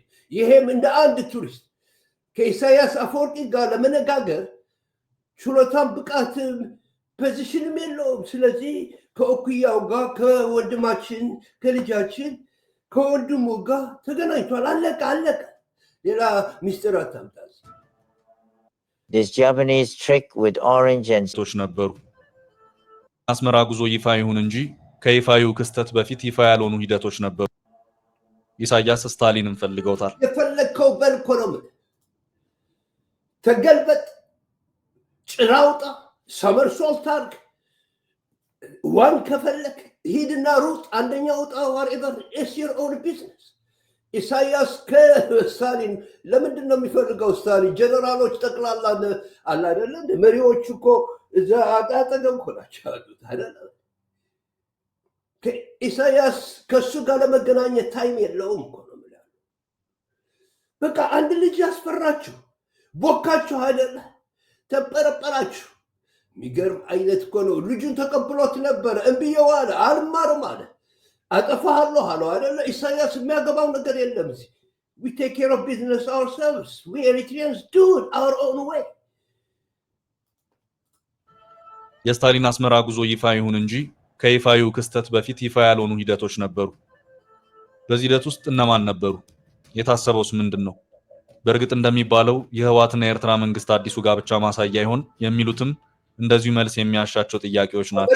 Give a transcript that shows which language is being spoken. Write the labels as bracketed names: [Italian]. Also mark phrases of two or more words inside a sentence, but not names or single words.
[Amharic] ይሄም እንደ አንድ ቱሪስት ከኢሳያስ አፈወርቂ ጋር ለመነጋገር ችሎታም ብቃትም ፖዚሽንም የለውም። ስለዚህ ከእኩያው ጋር ከወንድማችን ከልጃችን ከወንድሙ ጋር ተገናኝቷል። አለቀ። ሌላ ሚስጥር አታምጣ። [English] This Japanese trick with orange and [Amharic] ቶች ነበሩ። አስመራ ጉዞ ይፋ ይሁን እንጂ ከይፋዩ ክስተት በፊት ይፋ ያልሆኑ ሂደቶች ነበሩ። ኢሳያስ ስታሊንን ፈልገውታል። የፈለግከው በልኮ ነው። ተገልበጥ፣ ጭራውጣ፣ ሰመርሶልት አድርግ። ዋን ከፈለክ ሂድና ሩጥ፣ አንደኛ ውጣ። [English] whatever is your own business። [Amharic] ኢሳያስ ከስታሊን ለምንድን ነው የሚፈልገው? ስታሊን ጀነራሎች ጠቅላላ አለ አይደለ? መሪዎቹ እኮ እዛ አጠገብ እኮ ናቸው ያሉት አይደለ? ኢሳያስ ከእሱ ጋር ለመገናኘት ታይም የለውም እኮ ነው የምልህ። በቃ አንድ ልጅ ያስፈራችሁ፣ ቦካችሁ አይደለ? ተንጠረጠራችሁ። የሚገርም አይነት እኮ ነው። ልጁን ተቀብሎት ነበረ። እምብየው አለ፣ አልማርም አለ፣ አጠፋሃለሁ አለው አይደለ? ኢሳያስ የሚያገባው ነገር የለም እዚህ። [English] We take care of business ourselves. We Eritreans do it our own way. [Amharic] የስታሊን አስመራ ጉዞ ይፋ ይሁን እንጂ ከይፋው ክስተት በፊት ይፋ ያልሆኑ ሂደቶች ነበሩ። በዚህ ሂደት ውስጥ እነማን ነበሩ? የታሰበውስ ምንድነው? በእርግጥ እንደሚባለው የህዋትና የኤርትራ መንግስት አዲሱ ጋብቻ ማሳያ ይሆን የሚሉትም እንደዚሁ መልስ የሚያሻቸው ጥያቄዎች ናቸው።